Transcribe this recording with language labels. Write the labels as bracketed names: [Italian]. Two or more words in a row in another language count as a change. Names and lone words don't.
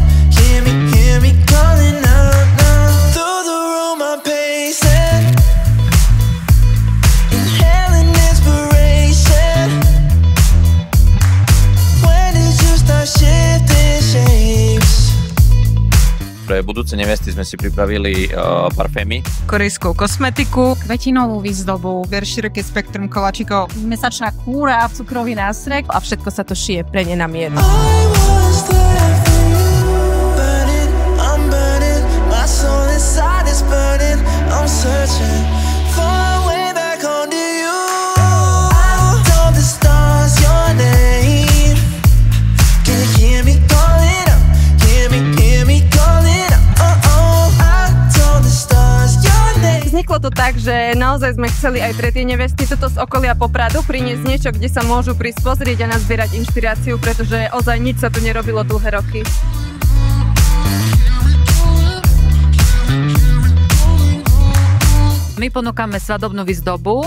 [English] Hear me calling out now. Through the room I'm pacing, inhaling inspiration. When did you start shifting shapes? [Slovak] Pre budúce nevesty sme si pripravili parfémy. Korejskú kosmetiku, kvetinovú výzdobu, veľmi široké spektrum koláčikov, mesačná kúra, cukrový nástrek a všetko sa to šije pre ne na mieru. [English] I was there for you, burning, I'm burning, my soul inside is burning, I'm searching for a way back home to you. I told the stars your name. Can you hear me calling up? Hear me calling up. Oh oh, I told the stars your name. [Slovak] Vzniklo to tak, že naozaj sme chceli aj pre tie nevesty toto z okolia Popradu priniesť niečo, kde sa môžu prísť pozrieť a nazbierať inšpiráciu, pretože ozaj nič sa tu nerobilo dlhé roky. My ponúkame svadobnú výzdobu,